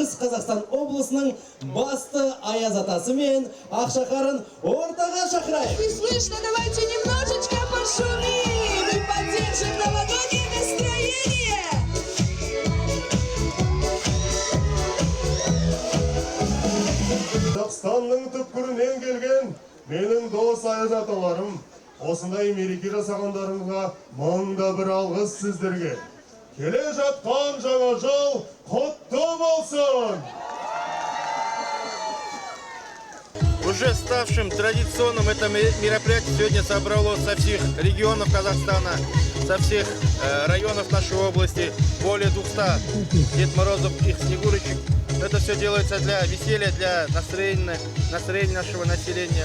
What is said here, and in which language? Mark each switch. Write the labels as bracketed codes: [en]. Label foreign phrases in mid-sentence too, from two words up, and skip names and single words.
[kk] Қазақстан облысының басты аяз атасы мен Ақшақарын ортаға шақырайық. [ru] Не слышно, давайте немножечко пошумим и поддержим новогоднее настроение. [kk] Қазақстанның түпкірінен келген менің дос аяз аталарым, осындай мереке жасағандарыңызға мыңда бір алғыс сіздерге. Келе жатқан жаңа жыл құтты болсын! [ru] Уже ставшим традиционным это мероприятие сегодня собрало со всех регионов Казахстана, со всех районов нашей области, более 200 Дед Морозов и Снегурочек. Это все делается для веселья, для настроения нашего населения.